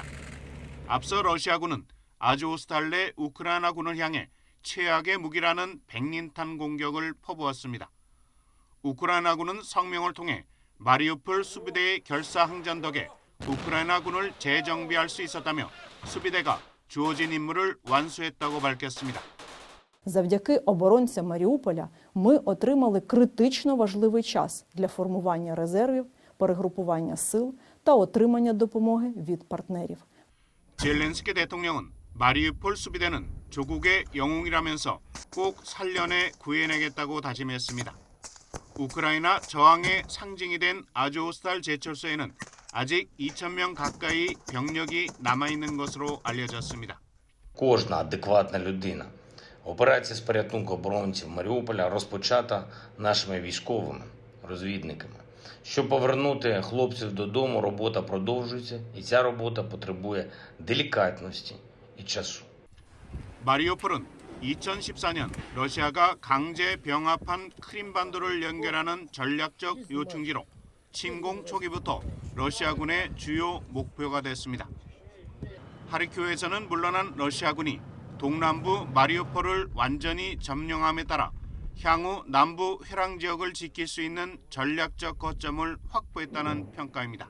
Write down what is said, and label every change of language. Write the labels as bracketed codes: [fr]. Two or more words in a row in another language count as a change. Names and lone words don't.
[ko] 앞서 러시아군은 아조스탈 내 우크라이나군을 향해 최악의 무기라는 백린탄 공격을 퍼부었습니다. 우크라이나군은 성명을 통해 마리우폴 수비대의 결사 항전 덕에 우크라이나군을 재정비할 수 있었다며 수비대가 주어진 임무를 완수했다고 밝혔습니다. [uk] Завдяки оборонцям Маріуполя ми отримали критично важливий час для формування резервів перегрупування сил та отримання допомоги від партнерів. [ko] 젤렌스키 대통령은 마리우폴 수비대는 조국의 영웅이라면서 꼭 살려내 구해내겠다고 다짐했습니다. 우크라이나 저항의 상징이 된 아조스탈 제철소에는 아직 2,000명 가까이 병력이 남아있는 것으로 알려졌습니다. [uk] Кожна адекватна людина. Операція з порятунку оборонців Маріуполя розпочата нашими військовими розвідниками. Щоб повернути хлопців додому, робота продовжується, і ця робота потребує делікатності і часу. [ko] 마리우폴은 2014년 러시아가 강제 병합한 크림반도를 연결하는 전략적 요충지로 침공 초기부터 러시아군의 주요 목표가 됐습니다. 하르키우에서는 물러난 러시아군이 동남부 마리우폴을 완전히 점령함에 따라 향후 남부 회랑 지역을 지킬 수 있는 전략적 거점을 확보했다는 평가입니다.